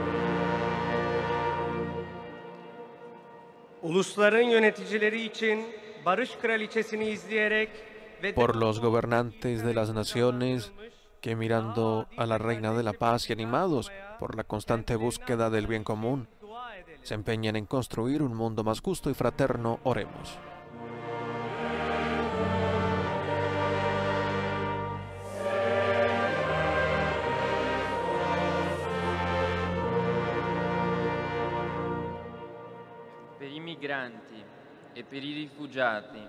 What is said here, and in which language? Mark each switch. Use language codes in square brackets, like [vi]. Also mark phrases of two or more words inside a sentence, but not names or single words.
[tr] Ulusların yöneticileri için barış kraliçesini izleyerek ve [es] por los gobernantes de las naciones que mirando a la Reina de la Paz y animados por la constante búsqueda del bien común, se empeñan en construir un mundo más justo y fraterno, oremos. [it] Per i migranti e per i rifugiati,